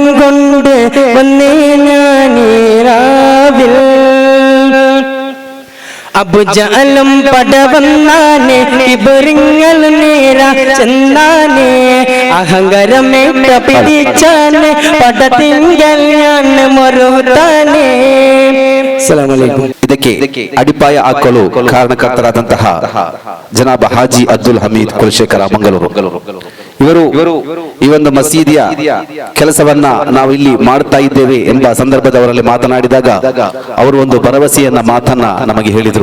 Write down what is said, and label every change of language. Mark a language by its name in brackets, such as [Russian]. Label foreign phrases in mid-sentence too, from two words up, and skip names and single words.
[Malayalam] കൊണ്ട് വന്നേ ഞാനീരാവിൽ അബുജഅലും പടവന്നാനെ കിബറിങ്ങൾ നേര ചെന്നാനെ അഹങ്കാരമേറ്റ പിടിച്ചാനെ പടത്തിങ്കൽ ഞാൻ മറുത്താനെ. [Arabic] السلام عليكم. [Kannada] ಇದಕ್ಕೆ ಅಡಿಪಾಯ ಹಾಕಲು ಕಾರಣಕರ್ತರಾದಂತಹ ಜನಾಬ್ ಹಾಜಿ ಅಬ್ದುಲ್ ಹಮೀದ್ ಕುಲಶೇಖರ ಮಂಗಳೂರು ಇವರು ಈ ಒಂದು ಮಸೀದಿಯ ಕೆಲಸವನ್ನ ನಾವು ಇಲ್ಲಿ ಮಾಡ್ತಾ ಇದ್ದೇವೆ ಎಂಬ ಸಂದರ್ಭದವರಲ್ಲಿ ಮಾತನಾಡಿದಾಗ ಅವರು ಒಂದು ಭರವಸೆಯನ್ನ ಮಾತನ್ನ ನಮಗೆ ಹೇಳಿದ್ರು.